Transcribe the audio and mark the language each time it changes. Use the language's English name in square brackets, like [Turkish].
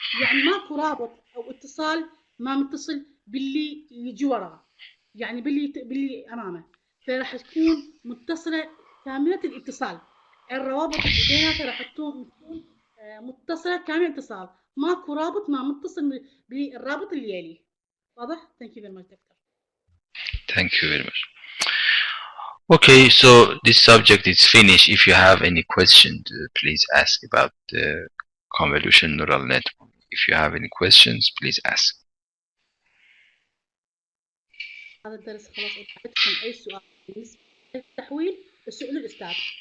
[Arabic] يعني ماكو رابط أو اتصال ما متصل باللي يجي وراه، يعني باللي أمامه. فراح تكون متصلة كاملة الاتصال. الروابط اللي بيناتها راح تكون متصلة كامل الاتصال، ماكو رابط ما متصل بالرابط اللي يليه. واضح؟ [English] Thank you very much, Doctor. Thank you very much. Okay, so this subject is finished. If you have any questions, please ask about the convolution neural network. If you have any questions, please ask. [Arabic] هذا الدرس خلاص. عندكم أي سؤال بالنسبة للتحويل اسألوا الأستاذ.